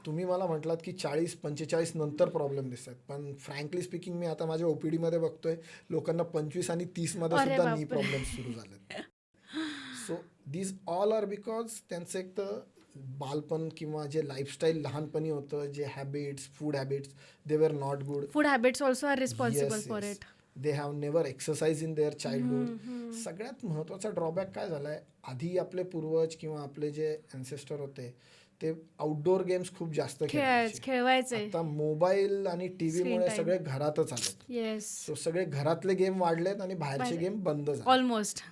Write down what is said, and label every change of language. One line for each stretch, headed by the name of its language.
Marathi: तुम्ही मला म्हटलात की 40-45 नंतर प्रॉब्लेम दिसतात, पण
English: frankly speaking
Marathi: मी आता माझ्या ओपीडी मध्ये बघतोय लोकांना 25 आणि 30 मध्ये अरे सुद्धा नी बापरे. प्रॉब्लेम सुरू झाले.
English: so these all are because
Marathi: त्यांचं एक तर बालपण किंवा जे लाईफस्टाईल लहानपणी होतं, जे habits, food habits,
English: They were not good. Food habits also are responsible for it. They have never exercise in their childhood.
Marathi: सगळ्यात महत्त्वाचा ड्रॉबॅक काय झालाय, आधी आपले पूर्वज किंवा आपले जे अँसेस्टर होते ते आउटडोर गेम्स खूप जास्त खेळवायचे. आता मोबाईल आणि टीव्हीमुळे
English: time.
Marathi: सगळे घरातच आलेत.
English: Yes.
Marathi: सो सगळे घरातले गेम वाढलेत आणि बाहेरचे गेम बंद झाले.
English: Almost.